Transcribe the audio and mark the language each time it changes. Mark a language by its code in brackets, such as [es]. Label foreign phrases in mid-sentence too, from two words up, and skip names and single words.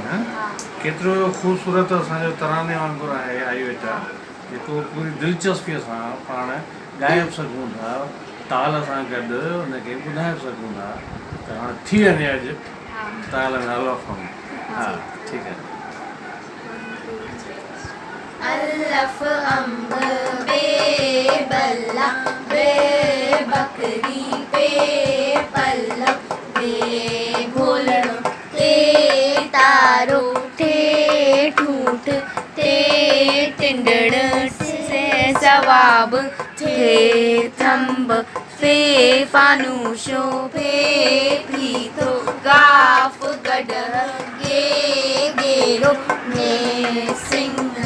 [sd] हा, केतिरो ख़ूबसूरत असांजो तराने वांगुरु आहे आई वेटा, जेको पूरी दिलचस्पीअ सां पाण ॻाए बि सघूं था, ताल सां गॾु उनखे ॿुधाए बि सघूं था। त हाणे थी वञे अॼु ताल में अलफ़। हा, ठीकु आहे। अल्लफ अंब बे बल्ला बे बकरी बे पल्लव बे भोलड़ो ते तारो ते ठूठ ते टिंडड़ से सवाब थे थंब फे फानूशो फे प्रीतो गाफ गडर गे गेरो ने सिंह